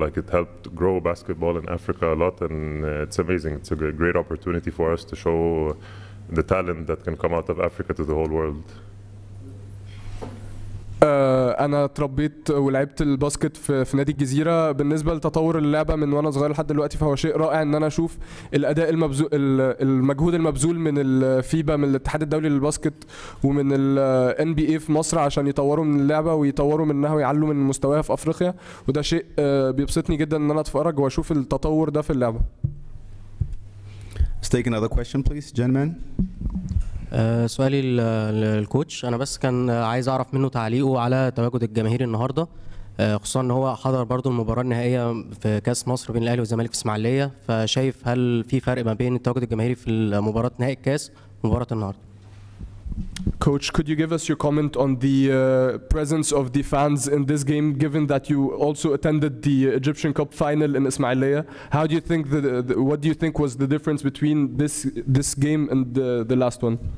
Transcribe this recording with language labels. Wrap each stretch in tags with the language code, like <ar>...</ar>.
<en>Like, it helped grow basketball in Africa a lot, and it's amazing. It's a great opportunity for us to show the talent that can come out of Africa to the whole world.</en> <ar>أنا اتربيت ولعبت الباسكت في نادي الجزيرة. بالنسبة لتطور اللعبة من وأنا صغير لحد دلوقتي فهو شيء رائع إن أنا أشوف الأداء المجهود المبذول من الفيبا، من الاتحاد الدولي للباسكت، ومن ال NBA في مصر عشان يطوروا من اللعبة ويطوروا منها ويعلوا من مستواها في أفريقيا، وده شيء بيبسطني جدا إن أنا أتفرج وأشوف التطور ده في اللعبة.</ar> <en>Let's take another question, please, gentlemen.</en> <ar>سؤالي للكوتش، انا بس كان عايز اعرف منه تعليقه على تواجد الجماهير النهارده، خصوصا ان هو حضر برضو المباراه النهائيه في كاس مصر بين الاهلي والزمالك في اسماعيليه، فشايف هل في فرق ما بين التواجد الجماهيري في مباراه نهائي الكاس ومباراه النهارده؟</ar> <en>Coach, could you give us your comment on the presence of the fans in this game, given that you also attended the Egyptian Cup final in Ismailia? How do you think what do you think was the difference between this game and the last one?</en>